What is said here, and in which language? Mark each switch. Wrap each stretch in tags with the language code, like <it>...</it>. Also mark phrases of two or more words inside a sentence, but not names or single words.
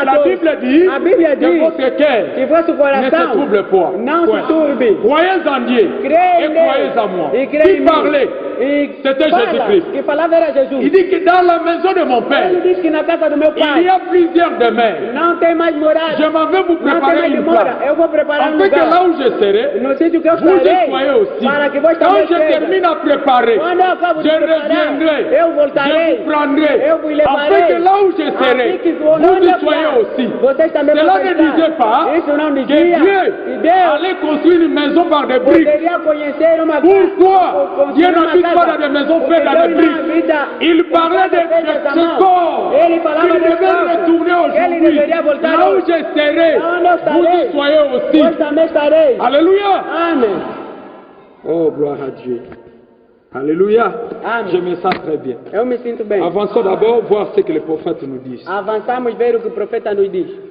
<fr>14, Bible dit</fr> <pt>a Bíblia</pt> <fr>que</fr> <pt>diz</pt> <fr>votre cœur</fr> <pt>que vosso</pt> <fr>ne se</fr> <pt>coração</pt> <fr>trouble point.</fr> <pt>não</pt> <fr>Point.</fr> <pt>se turbe.</pt> <fr>Croyez en Dieu</fr> <pt>Crê</pt> <fr>et</fr> <pt>em</pt> <fr>croyez</fr> <pt>Deus</pt> <fr>en moi.</fr> <pt>e crê</pt> <fr>Qui</fr> <pt>em</pt> <fr>parlait?</fr> <pt>mim. E</pt> <fr>C'était</fr> <pt>fala,</pt> <fr>Jésus-Christ.</fr> <pt>que falava era Jesus.</pt> <fr>Il dit que dans la maison de mon Père,</fr> <pt>Ele disse que na casa do meu</pt> <fr>il y</fr> <pt>pai</pt> <fr>a plusieurs demeures.</fr> <pt>não tem mais morada.</pt> <fr>Je m'en vais vous</fr> <pt>Não tem</pt> <fr>préparer</fr> <pt>mais</pt> <fr>une</fr> <pt>demora.</pt> <fr>place.</fr> <pt>Eu vou preparar</pt> <fr>En</fr> <pt>um</pt> <fr>fait, que là</fr> <pt>lugar.</pt> <fr>où je serai,</fr> <pt>No sítio que eu</pt> <fr>vous y</fr> <pt>estarei.</pt> <fr>soyez aussi.</fr> <pt>Para que vós</pt> <fr>Quand</fr> <pt>também</pt> <fr>je termine</fr> <pt>sejam.</pt> <fr>à préparer,</fr> <pt>Quando eu acabo de</pt> <fr>je</fr> <pt>preparar,</pt> <fr>reviendrai,</fr> <pt>eu voltarei.</pt> <fr>je vous prendrai,</fr> <pt>Eu vos levarei.</pt> <fr>afin que là où je serai,</fr> <pt>Assim que</pt> <fr>vous</fr> <pt>onde</pt> <fr>y</fr> <pt>eu</pt> <fr>soyez</fr> <pt>for,</pt> <fr>aussi.</fr> <pt>vocês também</pt> <fr>Cela</fr> <pt>vão</pt> <fr>ne</fr> <pt>estar.</pt> <fr>disait pas</fr> <pt>Isso não</pt> <fr>que</fr> <pt>dizia</pt> <fr>Dieu</fr> <pt>que Deus</pt> <fr>allait construire une maison par des briques.</fr> <pt>poderia conhecer uma</pt> <fr>Pourquoi</fr> <pt>casa.</pt> <fr>Dieu n'habite pas dans des maisons faites dans des briques? Il parlait de ce corps</fr> <pt>Ele falava</pt> <fr>qu'il</fr> <pt>desse</pt> <fr>devait</fr> <pt>corpo.</pt> <fr>retourner</fr> <pt>Ele</pt> <fr>aujourd'hui.</fr> <pt>deveria voltar</pt> <fr>Là où</fr> <pt>hoje.</pt> <fr>je serai,</fr> <pt>Onde eu</pt> <fr>vous y</fr> <pt>estarei,</pt> <fr>soyez aussi.</fr> <pt>vós também estarei.</pt> <fr>Alléluia.</fr> <pt>Amém.</pt> <fr>Oh, gloire à Dieu. Alléluia.</fr> <pt>Amém.</pt> <fr>Je me sens très bien.</fr> <pt>Eu me sinto bem.</pt> <fr>Avançons d'abord voir ce que les prophètes nous disent.</fr> <pt>Avançamos ver o que o profeta nos diz.</pt>